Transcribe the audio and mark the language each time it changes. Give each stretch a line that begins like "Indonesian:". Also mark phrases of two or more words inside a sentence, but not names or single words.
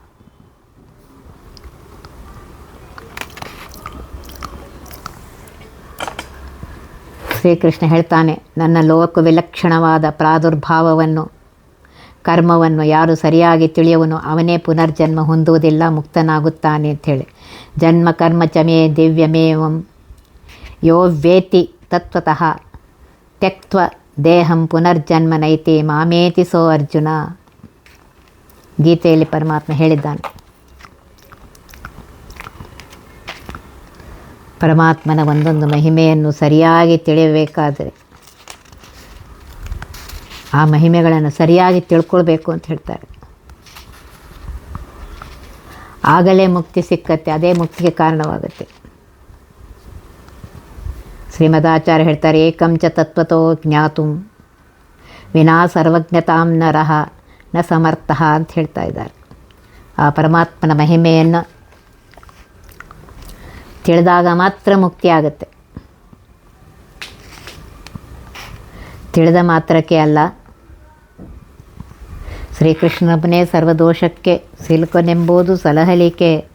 Kannada: ಶ್ರೀಕೃಷ್ಣ ಹೇಳ್ತಾನೆ, ನನ್ನ ಲೋಕವಿಲಕ್ಷಣವಾದ ಪ್ರಾದುರ್ಭಾವವನ್ನು ಕರ್ಮವನ್ನು ಯಾರು ಸರಿಯಾಗಿ ತಿಳಿಯುವನು ಅವನೇ ಪುನರ್ಜನ್ಮ ಹೊಂದುವುದಿಲ್ಲ, ಮುಕ್ತನಾಗುತ್ತಾನೆ ಅಂಥೇಳಿ.
Sanskrit: ಜನ್ಮ ಕರ್ಮ ಚಮೇ ದಿವ್ಯಮೇವಂ ಯೋ ವೇತಿ ತತ್ವತಃ ತ್ಯಕ್ತ್ವ ದೇಹಂ ಪುನರ್ಜನ್ಮ ನೈತಿ ಮಾಮೇತಿ ಸೋ ಅರ್ಜುನ.
Kannada: ಗೀತೆಯಲ್ಲಿ ಪರಮಾತ್ಮ ಹೇಳಿದ್ದಾನೆ. ಪರಮಾತ್ಮನ ಒಂದೊಂದು ಮಹಿಮೆಯನ್ನು ಸರಿಯಾಗಿ ತಿಳಿಯಬೇಕಾದರೆ ಆ ಮಹಿಮೆಗಳನ್ನು ಸರಿಯಾಗಿ ತಿಳ್ಕೊಳ್ಬೇಕು ಅಂತ ಹೇಳ್ತಾರೆ. ಆಗಲೇ ಮುಕ್ತಿ ಸಿಕ್ಕತ್ತೆ, ಅದೇ ಮುಕ್ತಿಗೆ ಕಾರಣವಾಗುತ್ತೆ. ಶ್ರೀಮದಾಚಾರ್ಯ ಹೇಳ್ತಾರೆ,
Sanskrit: ಏಕಂಚ ತತ್ವತೋ ಜ್ಞಾತುಂ ವಿನಾ ಸರ್ವಜ್ಞತಾಂ ನರಃ ನ ಸಮರ್ಥಃ
Kannada: ಅಂತ ಹೇಳ್ತಾ ಇದ್ದಾರೆ. ಆ ಪರಮಾತ್ಮನ ಮಹಿಮೆಯನ್ನು ತಿಳಿದಾಗ ಮಾತ್ರ ಮುಕ್ತಿ ಆಗುತ್ತೆ. ತಿಳಿದ ಮಾತ್ರಕ್ಕೆ ಅಲ್ಲ, ಶ್ರೀಕೃಷ್ಣನೊಬ್ಬನೇ ಸರ್ವದೋಷಕ್ಕೆ ಸಿಲುಕನೆಂಬುದು ಸಲಹಲಿಕೆ.